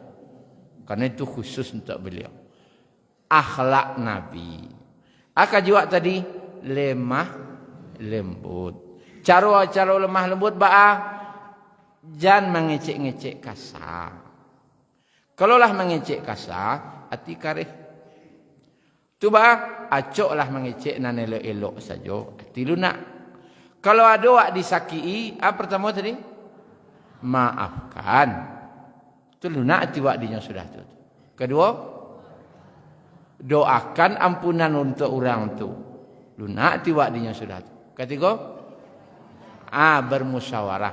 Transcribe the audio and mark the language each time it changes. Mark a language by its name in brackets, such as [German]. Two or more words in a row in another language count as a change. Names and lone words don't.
[Indonesian] Karena itu khusus untuk beliau. Akhlak Nabi. Akan juga tadi lemah lembut. Cara lemah lembut jangan mengecek-ngecek kasar. Kalaulah mengecek kasar, [Minangkabau] hati karih. Coba acoklah mengecek nan elok-elok saja. [Indonesian] Hati lunak. Kalau ada wak disakiti, apa pertama tadi? Maafkan. Itu [Minangkabau] lunak hati wak dinya sudah tu. [Indonesian] Kedua, doakan ampunan untuk orang tu. [Minangkabau] Lunak hati wak dinya sudah tu. [Indonesian] Ketiga, bermusyawarah.